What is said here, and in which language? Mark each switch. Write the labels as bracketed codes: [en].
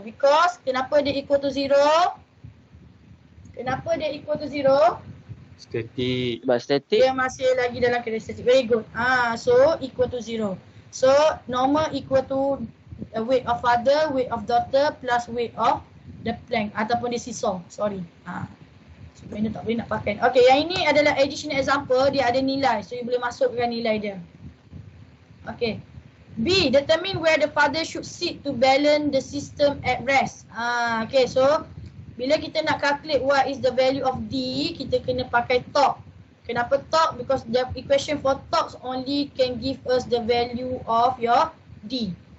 [en] Because [ms] kenapa dia [en] equal to 0? [ms] Kenapa dia [en] equal to 0? Static. [ms] Sebab statik. Dia masih lagi dalam keadaan static. [en] Very good. So equal to 0. So normal equal to weight of father, weight of daughter plus weight of the plank ataupun the seesaw. Sorry. [ms] Sebenarnya tak boleh nak pakai. Okay, yang ini adalah [en] additional example. [ms] Dia ada nilai. So you boleh masukkan nilai dia. [en] Okay. B, determine where the father should sit to balance the system at rest. Okay, so [ms] bila kita nak [en] calculate what is the value of D, [ms] kita kena pakai [en] torque. [ms] Kenapa [en] torque? Because the equation for torque only can give us the value of your D.